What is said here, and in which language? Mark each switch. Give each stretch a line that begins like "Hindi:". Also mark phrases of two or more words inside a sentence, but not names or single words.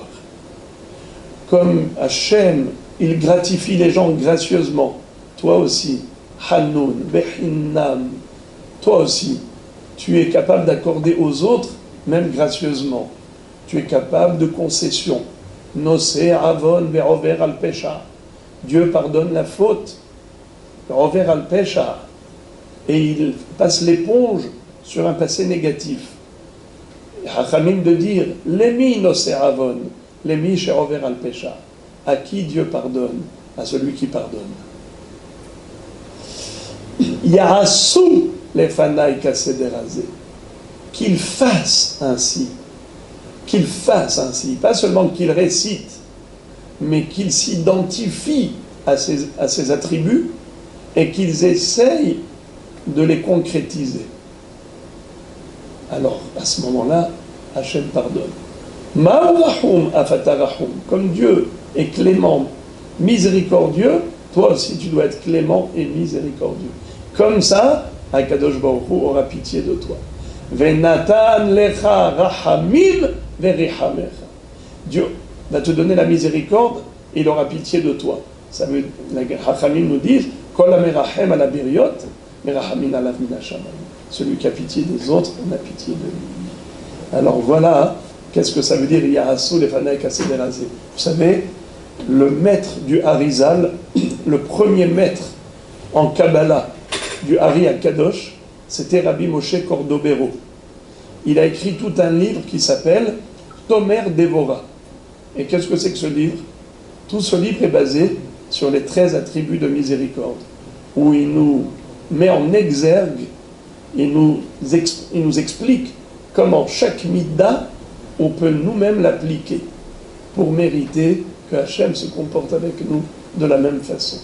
French: Comme Hachem, il gratifie les gens gracieusement, toi aussi, Hanoun, Behinnam, toi aussi, tu es capable d'accorder aux autres, même gracieusement. Tu es capable de concession.
Hebrew: נושא עוון ועובר על פשע.
French: Dieu pardonne la faute.
Hebrew: ועובר על פשע.
French: Et il passe l'éponge sur un passé négatif. Hachamim de dire,
Hebrew: למי נושא עוון, למי שעובר על פשע.
French: À qui Dieu pardonne? À celui qui pardonne.
Hebrew: יעשו לפני כסדר הזה,
French: qu'il fasse ainsi, pas seulement qu'il récite, mais qu'il s'identifie à ses attributs et qu'ils essayent de les concrétiser. Alors, à ce moment-là, Hachem pardonne. Ma'urahum afatarahum, comme Dieu est clément, miséricordieux, toi aussi tu dois être clément et miséricordieux. Comme ça,
Hebrew: הקדוש ברוך הוא
French: aura pitié de toi.
Hebrew: ונתן לך רחמים ורחמך.
French: Dieu va te donner la miséricorde et il aura pitié de toi. Ça veut, les rachamim nous disent,
Hebrew: כל המרחם על הבריות מרחמין עליו מן השמים.
French: Celui qui a pitié des autres, on a pitié de lui. Alors voilà, qu'est-ce que ça veut dire
Hebrew: יעשו לפני כסדר הזה.
French: Vous savez, le maître du Harizal, le premier maître en Kabbalah du Hari Akadosh, c'était Rabbi Moshe Cordovero. Il a écrit tout un livre qui s'appelle Tomer Devora. Et qu'est-ce que c'est que ce livre? Tout ce livre est basé sur les 13 attributs de miséricorde, où il nous met en exergue, il nous explique comment chaque midda, on peut nous-mêmes l'appliquer pour mériter que Hachem se comporte avec nous de la même façon.